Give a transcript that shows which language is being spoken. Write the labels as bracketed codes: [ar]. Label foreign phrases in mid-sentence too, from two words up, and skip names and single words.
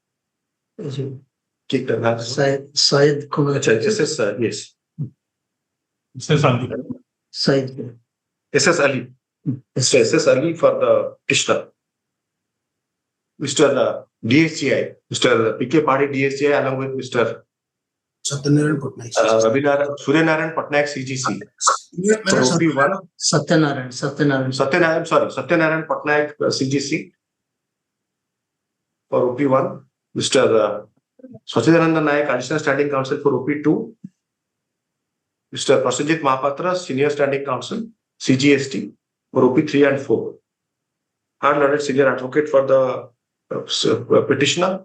[en] Syed Kumar. Yes. SS Ali. SS Ali for the petitioner. Mr. DSGI, Mr. PK Padi DSGI, along with Mr. Satyanarayan Patnaik. Suryanarayan Patnaik CGC. Satyanarayan Patnaik CGC. For OP1, Mr. Sachidananda Nayak, Additional Standing Counsel for OP2. Mr. Prasenjit Mahapatra, Senior Standing Counsel, CGST, for OP3 and 4. Hard learned Senior Advocate for the petitioner.